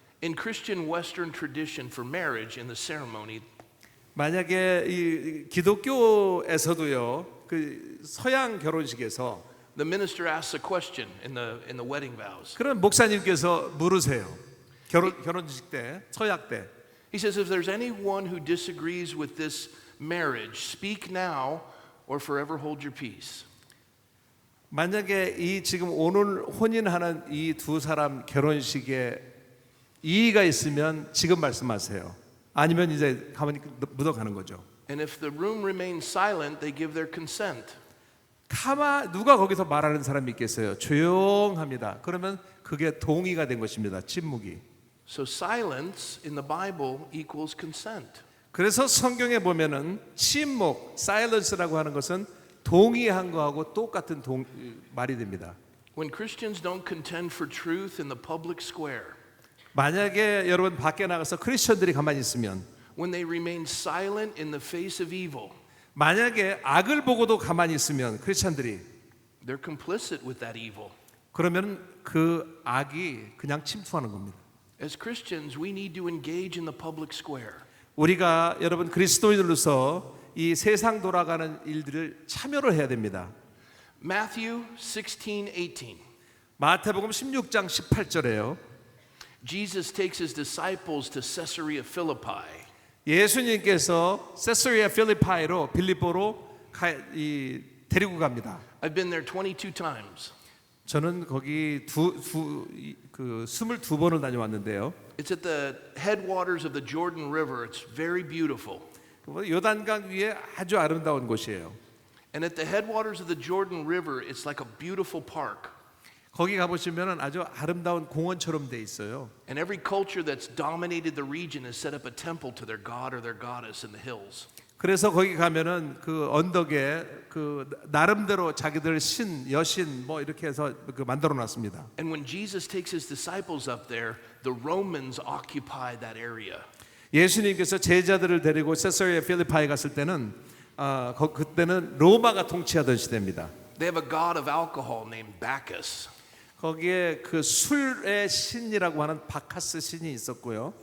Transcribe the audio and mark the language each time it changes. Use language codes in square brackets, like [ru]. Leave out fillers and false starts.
[en] In Christian Western tradition for marriage in the ceremony, [ko] 만약에 이 기독교에서도요. 그 서양 결혼식에서 [en] the minister asks a question in the wedding vows. [ko] 그런 목사님께서 물으세요. 결혼식 때, 서약 때. [en] He says, if there's anyone who disagrees with this marriage, speak now or forever hold your peace. [ko] 만약에 이 지금 오늘 혼인하는 이 두 사람 결혼식에 이의가 있으면 지금 말씀하세요. 아니면 이제 가만히 묻어가는 거죠. [en] And if the room remains silent, they give their consent. [ko] 누가 거기서 말하는 사람이 있겠어요? 조용합니다. 그러면 그게 동의가 된 것입니다. 침묵이. [en] So silence in the Bible equals consent. [ko] 그래서 성경에 보면은 침묵, silence라고 하는 것은 동의한 거하고 똑같은 말이 됩니다. [en] When Christians don't contend for truth in the public square, [ko] 만약에 여러분 밖에 나가서 크리스천들이 가만히 있으면 [en] when they remain silent in the face of evil, [ko] 만약에 악을 보고도 가만히 있으면 크리스천들이 [en] they're complicit with that evil. [ko] 그러면 그 악이 그냥 침투하는 겁니다. [en] As Christians, we need to engage in the public square. [ko] 우리가 여러분 그리스도인으로서 이 세상 돌아가는 일들을 참여를 해야 됩니다. [en] Matthew 16:18. [ko] 마태복음 16장 18절에요. [en] Jesus takes his disciples to Caesarea Philippi. [ko] 예수님께서 세서리아 필리파이로 빌립보로 데리고 갑니다. [en] I've been there 22 times. [ko] 저는 거기 22번을 다녀왔는데요. [en] It's at the headwaters of the Jordan River. It's very beautiful. [ko] 요단강 위에 아주 아름다운 곳이에요. [en] And at the headwaters of the Jordan River, it's like a beautiful park. [ko] 거기 가보시면 아주 아름다운 공원처럼 돼 있어요. [en] And every culture that's dominated the region has set up a temple to their god or their goddess in the hills. [ko] 그래서 거기 가면은 그 언덕에 그 나름대로 자기들 신, 여신 뭐 이렇게 해서 그 만들어 놨습니다. [en] And when Jesus takes his disciples up there, the Romans occupied that area. [ko] 예수님께서 제자들을 데리고 세사리아 필리파에 갔을 때는 그때는 로마가 통치하던 시대입니다. [en] They have a god of alcohol named Bacchus. [ko] 거기에 그 술의 신이라고 하는 바카스 신이 있었고요.